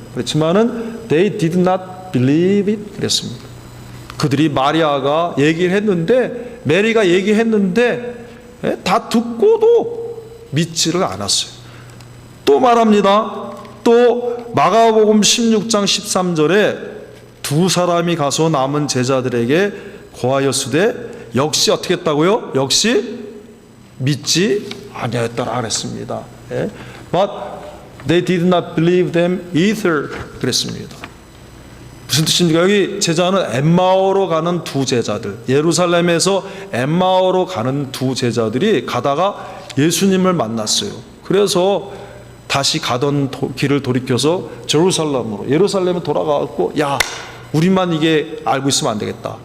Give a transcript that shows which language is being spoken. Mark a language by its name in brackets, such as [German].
[Korean] 그렇지만은 [English] they did not believe it. [Korean] 그랬습니다. 그들이 마리아가 얘기를 했는데, 메리가 얘기했는데, 예? 다 듣고도 믿지를 않았어요. 또 말합니다. 또 마가복음 16장 13절에 두 사람이 가서 남은 제자들에게 고하였으되 역시 어떻게 했다고요? 역시 믿지 아니하였더라 그랬습니다. 예? [English] But they did not believe them either [Korean] 그랬습니다. 무슨 뜻입니까? 여기 제자는 엠마오로 가는 두 제자들, 예루살렘에서 엠마오로 가는 두 제자들이 가다가 예수님을 만났어요. 그래서 다시 가던 길을 돌이켜서 예루살렘에 돌아가고, 야, 우리만 이게 알고 있으면 안 되겠다.